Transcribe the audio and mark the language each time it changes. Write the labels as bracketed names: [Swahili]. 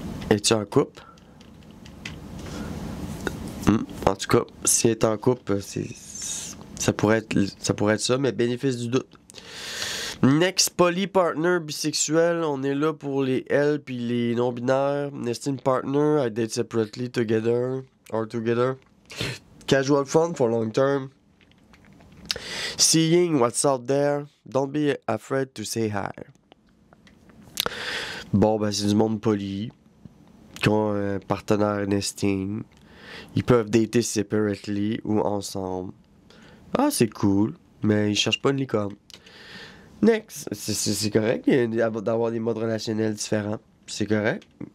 [French] Es-tu en couple? En tout cas, si elle est en couple, ça pourrait être ça, mais bénéfice du doute. Next, poly partner bisexuel, on est là pour les L puis les non-binaires. [English] Nesting partner, I date separately, together. Casual fun for long term. Seeing what's out there, don't be afraid to say hi. [French] Bon, ben c'est du monde poli, qui ont un partenaire nesting. Ils peuvent dater separately ou ensemble. Ah, c'est cool, mais ils cherchent pas une licorne. Next, c'est correct d'avoir des modes relationnels différents. C'est correct.